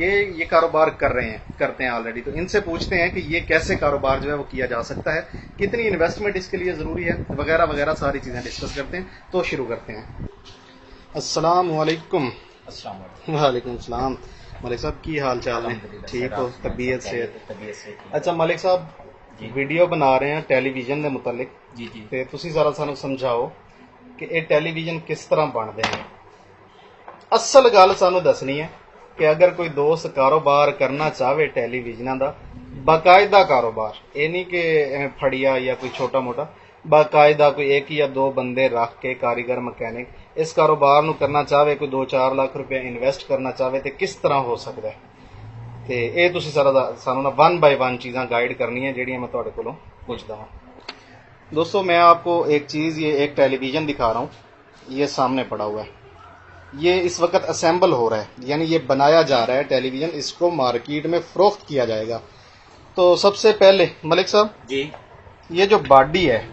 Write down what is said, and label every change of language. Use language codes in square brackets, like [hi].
[hi] ये कारोबार करते हैं ऑलरेडी। तो इनसे पूछते हैं कि ये कैसे कारोबार जो है वो किया जा सकता है, कितनी इन्वेस्टमेंट इसके लिए ज़रूरी है, वगैरह वगैरह सारी चीज़ें डिस्कस करते हैं। तो शुरू करते हैं। अस्सलाम वालेकुम। वालेकुम सलाम। [pa] मलिक साहब की हाल चाल है? ठीक हो? तबीयत से? [hi] अच्छा मलिक साहब, वीडियो बना रहे हैं टेलीविजन के मुतलिक। जी जी [pa] ਤੇ ਤੁਸੀਂ ਜ਼ਰਾ ਸਾਨੂੰ ਸਮਝਾਓ ਕਿ ਇਹ ਟੈਲੀਵਿਜ਼ਨ ਕਿਸ ਤਰ੍ਹਾਂ ਬਣਦੇ ਨੇ। ਅਸਲ ਗੱਲ ਸਾਨੂੰ ਦੱਸਣੀ ਹੈ ਕਿ ਅਗਰ ਕੋਈ ਦੋਸਤ ਕਾਰੋਬਾਰ ਕਰਨਾ ਚਾਹਵੇ ਟੈਲੀਵਿਜ਼ਨਾਂ ਦਾ, ਬਾਕਾਇਦਾ ਕਾਰੋਬਾਰ, ਇਹ ਨਹੀਂ ਕਿ ਐਵੇਂ ਫੜੀਆ ਜਾਂ ਕੋਈ ਛੋਟਾ ਮੋਟਾ, ਬਾਕਾਇਦਾ ਕੋਈ ਇੱਕ ਜਾਂ ਦੋ ਬੰਦੇ ਰੱਖ ਕੇ ਕਾਰੀਗਰ ਮਕੈਨਿਕ ਇਸ ਕਾਰੋਬਾਰ ਨੂੰ ਕਰਨਾ ਚਾਹਵੇ, ਕੋਈ 2-4 ਲੱਖ ਰੁਪਏ ਇਨਵੈਸਟ ਕਰਨਾ ਚਾਹਵੇ ਤੇ ਕਿਸ ਤਰ੍ਹਾਂ ਹੋ ਸਕਦਾ ਹੈ। ਤੇ ਇਹ ਤੁਸੀਂ ਸਾਰਾ ਸਾਨੂੰ ਨਾ 1 ਬਾय 1 ਚੀਜ਼ਾਂ गाइड ਕਰਨੀਆਂ ਜਿਹੜੀਆਂ मैं ਤੁਹਾਡੇ ਕੋਲੋਂ ਪੁੱਛਦਾ ਹਾਂ। [hi] दोस्तों मैं आपको एक चीज़, ये एक टेलीविज़न दिखा रहा हूँ, ये सामने पड़ा हुआ है। ये इस वक्त असेंबल हो रहा है, यानी ये बनाया जा रहा है टेलीविज़न, इसको मार्केट में फ़रोख्त किया जाएगा। तो सबसे पहले मलिक साहब जी, ये जो बॉडी है,